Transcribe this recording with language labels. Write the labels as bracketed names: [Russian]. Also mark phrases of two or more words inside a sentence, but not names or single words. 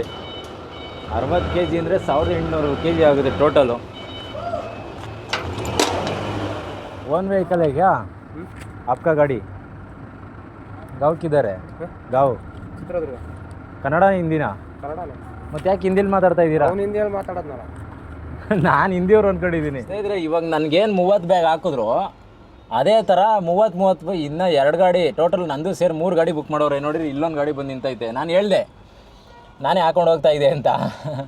[Kannada] 60 kg ಅಂದರೆ 1800 kg ಆಗುತ್ತೆ ಟೋಟಲು. [English] own vehicle [Hindi] है क्या आपका गाड़ी? गाँव किधर है? गाँव ಚಿತ್ರದುರ್ಗ. [Kannada] ಕನ್ನಡ ಹಿಂದಿನ? ಕನ್ನಡನೇ. ಮತ್ತೆ ಯಾಕೆ ಹಿಂದಿಲಿ ಮಾತಾಡ್ತಾ ಇದ್ದೀರಾ? ಅವ್ನು ಹಿಂದಿಯಲ್ಲಿ ಮಾತಾಡೋದ್ನಲ್ಲ. ನಾನು ಹಿಂದಿಯವ್ರು ಅಂದ್ಕೊಂಡಿದ್ದೀನಿ. ಸ್ನೇಹಿತರೆ, ಇವಾಗ ನನಗೇನು 30 ಬ್ಯಾಗ್ ಹಾಕಿದ್ರು ಅದೇ ಥರ 30 ಇನ್ನೂ 2 ಗಾಡಿ ಟೋಟಲ್ ನಂದು ಸೇರಿ 3 ಗಾಡಿ ಬುಕ್ ಮಾಡೋರೆ. ನೋಡಿರಿ, ಇಲ್ಲೊಂದು ಗಾಡಿ ಬಂದು ನಿಂತೈತೆ. ನಾನು ಹೇಳಿದೆ ನಾನೇ ಹಾಕೊಂಡು ಹೋಗ್ತಾ ಇದೆ ಅಂತ.